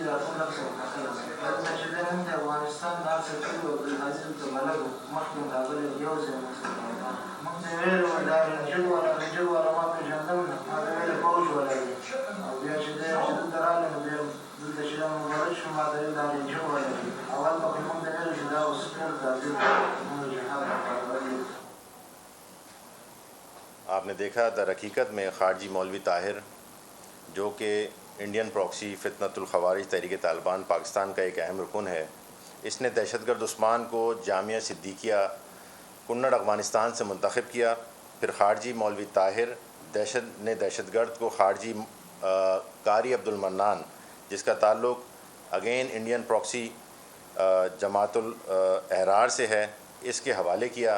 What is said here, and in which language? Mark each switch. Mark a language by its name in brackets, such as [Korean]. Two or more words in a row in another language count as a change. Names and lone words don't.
[Pashto] دا ټول نفس دلته چې دی موږ د افغانستان دا څه کړي وو عبدالهادي دلته بلد وو مخکې هم راغلی یو ځای موږ سره موږ ته یې ویل وو دا رنجر والا ما پېژندم نه ما ته ویل فوج والا دی او بیا چې دی چې دلته راغلی نو بیا دلته چې دا مبارک شو ما ته ویل دا رنجر والا دی اول پکې موږ ته ویل چې دا اوس ټول دا دلته موږ جهاد لپاره دی. [Urdu] آپ نے دیکھا در حقیقت میں خارجی مولوی طاہر جو کہ انڈین پراکسی فتنۃ الخوارج تحریک طالبان پاکستان کا ایک اہم رکن ہے، اس نے دہشت گرد عثمان کو جامعہ صدیقیہ کنڑ افغانستان سے منتخب کیا. پھر خارجی مولوی طاہر دہشت گرد کو خارجی قاری عبدالمنان جس کا تعلق اگین انڈین پراکسی جماعت الاحرار سے ہے اس کے حوالے کیا.